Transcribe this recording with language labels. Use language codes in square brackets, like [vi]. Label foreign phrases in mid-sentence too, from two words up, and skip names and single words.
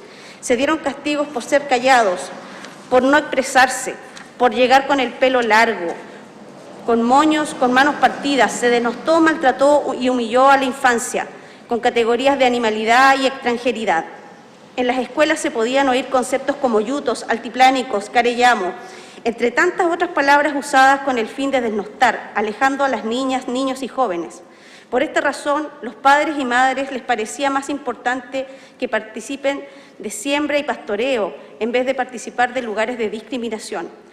[es] Se dieron castigos por ser callados, por no expresarse, por llegar con el pelo largo, con moños, con manos partidas. Se denostó, maltrató y humilló a la infancia, con categorías de animalidad y extranjeridad. En las escuelas se podían oír conceptos como yutos, altiplánicos, carellamo, entre tantas otras palabras usadas con el fin de desnostar, alejando a las niñas, niños y jóvenes. Por esta razón, los padres y madres les parecía más importante que participen de siembra y pastoreo en vez de participar de lugares de discriminación.